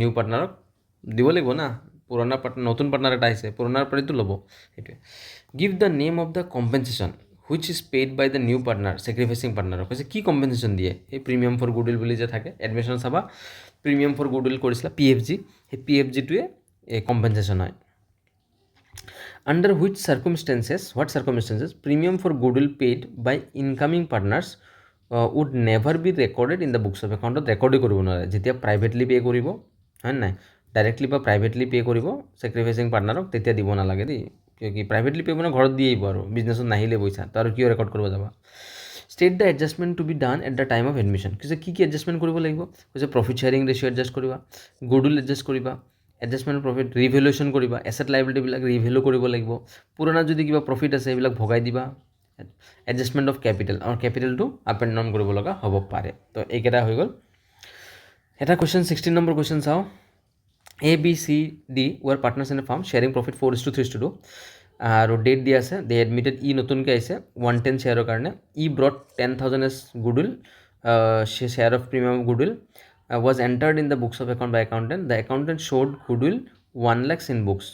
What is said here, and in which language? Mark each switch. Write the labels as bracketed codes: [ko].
[as] New পাৰ্টনাৰক দিব লাগিব না, পুৰণা পাৰ্টনাৰ, নতুন পাৰ্টনাৰ এটা আহিছে, পুৰণাৰ পৰাইতো ল'ব, সেইটোৱে। [en] Give the name of the compensation which is paid by the new partner sacrificing পাৰ্টনাৰক। [as] কৈছে কি কম্পেনচেশ্যন দিয়ে? এই প্ৰিমিয়াম ফৰ গুডউইল বুলি যে থাকে, এডমিশ্যন চাবা, প্ৰিমিয়াম ফৰ গুডউইল কৰিছিলা, PFG, সেই PFGটোৱে এই কম্পেনচেশ্যন হয়। [en] Under which circumstances, what circumstances, premium for goodwill paid by incoming partners would never be recorded in the books of account? [as] ৰেকৰ্ডেই কৰিব নোৱাৰে, যেতিয়া প্ৰাইভেটলি পে' কৰিব, হয় নাই, ডাইৰেক্টলি বা প্ৰাইভেটলি পে' কৰিব ছেক্ৰিফাইচিং পাৰ্টনাৰক, তেতিয়া দিব নালাগে দেই, কিয় কি প্ৰাইভেটলি পে' মানে ঘৰত দি আহিব, আৰু বিজনেছত নাহিলে পইচা, তো আৰু কিয় ৰেকৰ্ড কৰিব যাবা। [en] State the adjustment to be done at the time of admission. [as] কৈছে কি এডজাষ্টমেণ্ট কৰিব লাগিব? কৈছে প্ৰফিট শ্বেয়াৰিং ৰেচিঅ' এডজাষ্ট কৰিবা, গুডউইল এডজাষ্ট কৰিবা, এডজাষ্টমেণ্ট প্ৰফিট ৰিভেলুৱেশ্যন কৰিবা, এছেট লাইবিলিটিবিলাক ৰিভেলু কৰিব লাগিব, পুৰণা যদি কিবা প্ৰফিট আছে সেইবিলাক ভগাই দিবা, এডজাষ্টমেণ্ট অফ কেপিটেল, আৰু কেপিটেলটো আপ এণ্ড ডাউন কৰিব লগা হ'ব পাৰে। তো এইকেইটা হৈ গ'ল। এটা কুৱেশ্যন 16 নম্বৰ কুৱেশ্যন চাওঁ। [en] ABCD were partners in a firm sharing profit 4:3:2, [as] আৰু ডেট দিয়া আছে, [en] they admitted, [as] নতুনকৈ আহিছে [en] 110 শ্বেয়াৰৰ কাৰণে, brought 10,000 as goodwill, share of premium of goodwill was entered in the books of account by accountant. The accountant showed goodwill 1 lakhs in books.